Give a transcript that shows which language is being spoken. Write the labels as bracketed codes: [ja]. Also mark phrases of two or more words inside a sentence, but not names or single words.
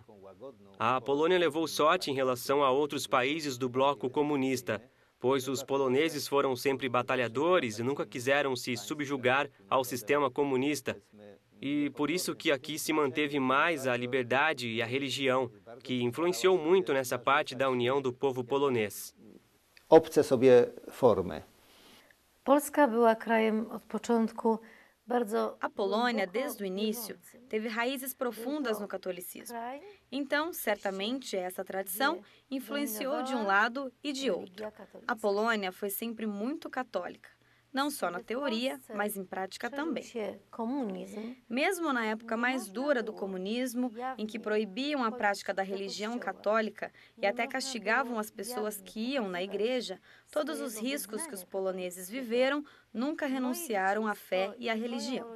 [pt] A Polônia levou sorte em relação a outros países do bloco comunista, pois os poloneses foram sempre batalhadores e nunca quiseram se subjugar ao sistema comunista. E por isso que aqui se manteve mais a liberdade e a religião, que influenciou muito nessa parte da união do povo polonês. [pl] Obce sobie formy. Polska była krajem od początku bardzo. [pt] A Polônia, desde o início, teve raízes profundas no catolicismo. Então, certamente, essa tradição influenciou de um lado e de outro. A Polônia foi sempre muito católica, não só na teoria, mas em prática também. Mesmo na época mais dura do comunismo, em que proibiam a prática da religião católica e até castigavam as pessoas que iam na igreja, todos os riscos que os poloneses viveram nunca renunciaram à fé e à religião.